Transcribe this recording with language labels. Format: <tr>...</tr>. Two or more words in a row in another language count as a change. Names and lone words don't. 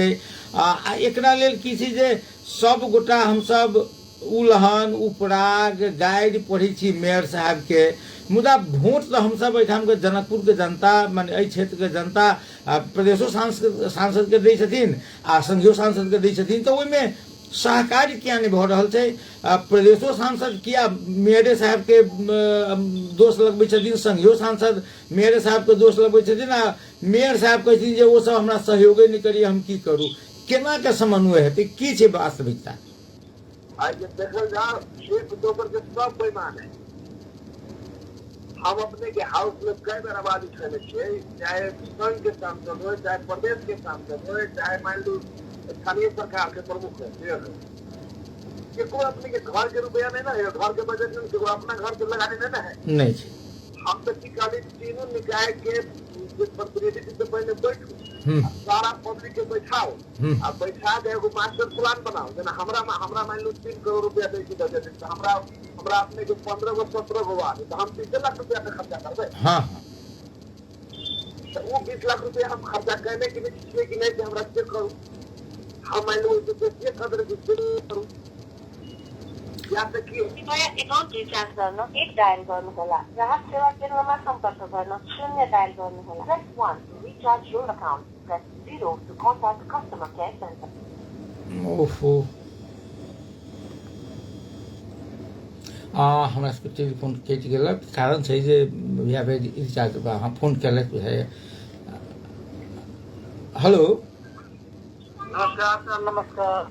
<mai>एकरा लेल की छै जे सब गोटा हम सब उलहन उपराग गाइड पढ़ी छी मेयर साहब के, मुदा वोट तो हम सब एहिठाम के जनकपुर के जनता माने एहि क्षेत्र के जनता प्रदेशो सांसद के दै छथिन आ संघीय सांसद के दै छथिन, तो ओहिमे सहकारी क्या नहीं भ रहल छै? प्रदेशो सांसद किया मेयर साहब के दोष लगबै छथिन, संघीय सांसद मेयर साहब के दोष लगबै छथिन, आ मेयर साहब कहै छथिन जे ओ सब हमरा सहयोगे नहीं करी, हम की करू? केना के समन्वय हेतै? की छै वास्तविकता? आज देखल जाओ एक दोसर के सब बेईमान है। हम अपने के हाउस में कई बार आवाज उठेले छियै, चाहे संघ के सांसद हो, चाहे प्रदेश के सांसद हो, चाहे मान लो स्थानीय सरकार के प्रमुख है, को अपने के घर के रुपया नहीं ना है, घर के बजट में अपना घर के लगाने नहीं ना है। नहीं हम तो की कहली तीनों निकाय के प्रतिनिधि से पहले बैठू सारा पब्लिक के बैठाओ आ बैठा के एगो मास्टर प्लान बनाओ जेना हमरा मान लो 3 करोड़ रुपया दे के बजट है हमरा अपने के 15 गो 17 गो आ तो हम 20 लाख रुपया का खर्चा करबे हाँ तो वो 20 लाख रुपया हम खर्चा करने के लिए कि नहीं कि हमरा चेक करूं हम मान लो तो चेक कर दे करूं या त के</mai> <ne>एकाउन्ट रिचार्ज गर्न 1 डायल गर्नुहोला ग्राहक सेवा केन्द्रमा सम्पर्क गर्न 0 डायल गर्नुहोला</ne> <en>press 1 to recharge your account press 0 to contact customer care center</en> <mai>ओहो हमरा सबके टेलीफोन कटि गेलक कारण छै जे भैया भाई रिचार्ज हाँ फोन केलक है हेलो नमस्कार सर नमस्कार</mai>